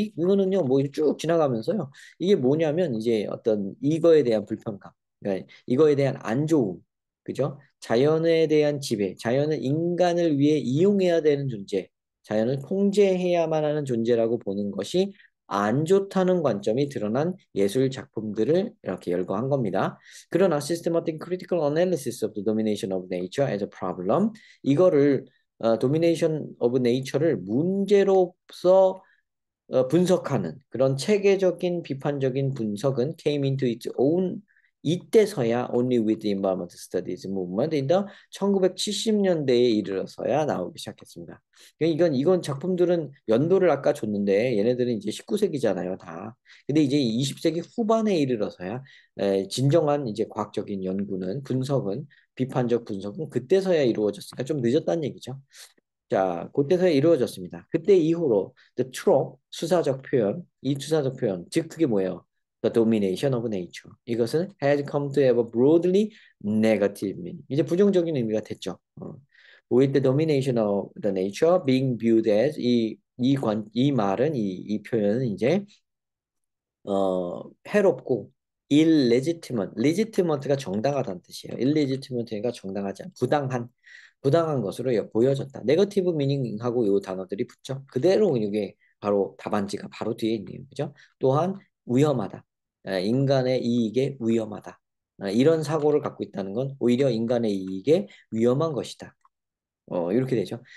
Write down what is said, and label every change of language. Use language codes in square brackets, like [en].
[ko] 이거는요 뭐 쭉 지나가면서요 이게 뭐냐면 이제 어떤 이거에 대한 불편감, 그러니까 이거에 대한 안 좋음, 그죠? 자연에 대한 지배, 자연은 인간을 위해 이용해야 되는 존재, 자연을 통제해야만 하는 존재라고 보는 것이 안 좋다는 관점이 드러난 예술 작품들을 이렇게 열거한 겁니다. [en] 그러나 systematic critical analysis of the domination of nature as a problem [ko] 이거를 domination of nature를 문제로서 분석하는 그런 체계적인 비판적인 분석은 [en] came into its own [ko] 이때서야 [en] only with the environment studies movement in the [ko] 1970년대에 이르러서야 나오기 시작했습니다. 이건 작품들은 연도를 아까 줬는데 얘네들은 이제 19세기잖아요, 다. 근데 이제 20세기 후반에 이르러서야 진정한 이제 과학적인 연구는 분석은 비판적 분석은 그때서야 이루어졌으니까 좀 늦었다는 얘기죠. 자, 그때서 이루어졌습니다. 그때 이후로 the trope, 수사적 표현, 이 수사적 표현, 즉 그게 뭐예요? [en] The domination of nature. [ko] 이것은 [en] has come to have a broadly negative meaning. [ko] 이제 부정적인 의미가 됐죠. [en] With the domination of the nature being viewed as [ko] 이 말은 이 표현은 이제 해롭고 [en] illegitimate, [ko] legitimate가 정당하다는 뜻이에요. illegitimate가 정당하지 않, 부당한 것으로 보여졌다. 네거티브 미닝하고 이 단어들이 붙죠. 그대로 이게 바로 답안지가 바로 뒤에 있네요. 그죠? 또한 위험하다. 인간의 이익에 위험하다. 이런 사고를 갖고 있다는 건 오히려 인간의 이익에 위험한 것이다. 이렇게 되죠.